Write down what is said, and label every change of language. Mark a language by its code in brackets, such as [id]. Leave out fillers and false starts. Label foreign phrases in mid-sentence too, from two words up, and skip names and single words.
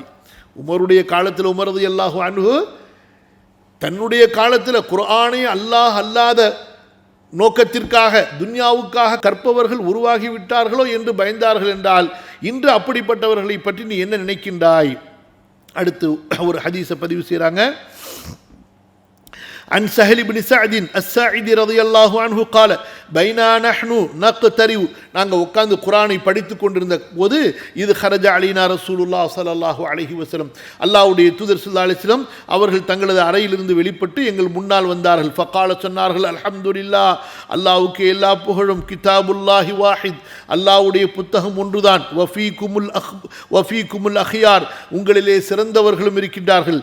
[ta] உமருடைய காலத்தில், உமர் [ar] رضي الله عنه [ta] தன்னுடைய காலத்தில் குர்ஆனை அல்லாஹ் அல்லாத நோக்கத்திற்காக, துன்யாவுக்காக கற்பவர்கள் உருவாகிவிட்டார்களோ என்று பயந்தார்கள் என்றால், இன்று அப்படிப்பட்டவர்களை பற்றி நீ என்ன நினைக்கின்றாய்? அடுத்து ஒரு ஹதீஸை பதிவு செய்கிறாங்க. [ar] عن سهل بن سعد الساعدي رضي الله عنه قال بينا نحن نقترب [ta] நாங்கள் உட்கார்ந்து குர்ஆனை படித்துக் கொண்டிருந்த போது இது [ar] خرج علينا رسول الله صلى الله عليه وسلم [ta] அல்லாஹ்வுடைய தூதர் [ar] صلى الله عليه وسلم [ta] அவர்கள் தங்களது அறையிலிருந்து வெளிப்பட்டு எங்கள் முன்னால் வந்தார்கள். ஃபகால சொன்னார்கள், அல்ஹம்துலில்லாஹ், அல்லாஹ்வுக்கு எல்லா புகழும். [ar] كتاب الله واحد, [ta] அல்லாஹ்வுடைய புத்தகம் ஒன்றுதான். [ar] وفيكم الأخيار, [ta] உங்களிலே சிறந்தவர்களும் இருக்கின்றார்கள்.